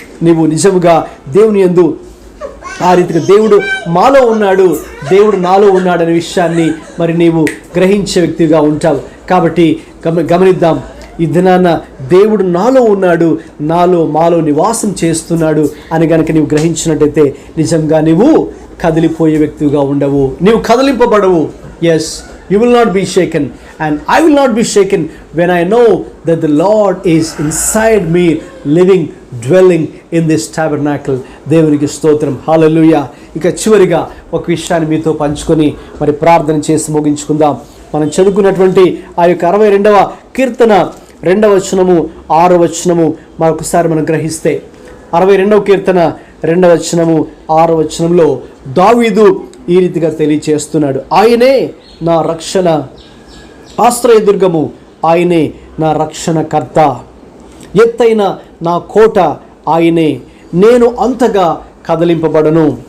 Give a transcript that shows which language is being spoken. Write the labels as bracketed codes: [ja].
[te] నీవు నిజముగా దేవుని యందు ఆ రీతిగా దేవుడు మాలో ఉన్నాడు, దేవుడు నాలో ఉన్నాడు అనే విషయాన్ని మరి నీవు గ్రహించే వ్యక్తిగా ఉంటావు. కాబట్టి గమనిద్దాం, ఈ దినాన దేవుడు నాలో ఉన్నాడు, మాలో నివాసం చేస్తున్నాడు అని కనుక నీవు గ్రహించినట్టయితే నిజంగా నీవు కదిలిపోయే వ్యక్తిగా ఉండవు, నీవు కదిలింపబడవు. [en] Yes, you will not be shaken and I will not be shaken when I know that the Lord is inside me, living, dwelling in this tabernacle. [te] దేవునికి స్తోత్రం, హల్లెలూయా. ఇక చివరిగా ఒక విషయాన్ని మీతో పంచుకొని మరి ప్రార్థన చేసి ముగించుకుందాం. మనం చదువుకున్నటువంటి ఆ యొక్క 62వ కీర్తన 2వ వచనము 6వ వచనము మరొకసారి మనం గ్రహిస్తే, 62వ కీర్తన 2వ వచనము 6వ వచనంలో దావీదు ఈ రీతిగా తెలియచేస్తున్నాడు, ఆయనే నా రక్షణ ఆశ్రయదుర్గము, ఆయనే నా రక్షణకర్త, ఎత్తైన నా కోట ఆయనే, నేను అంతగా కదలింపబడను.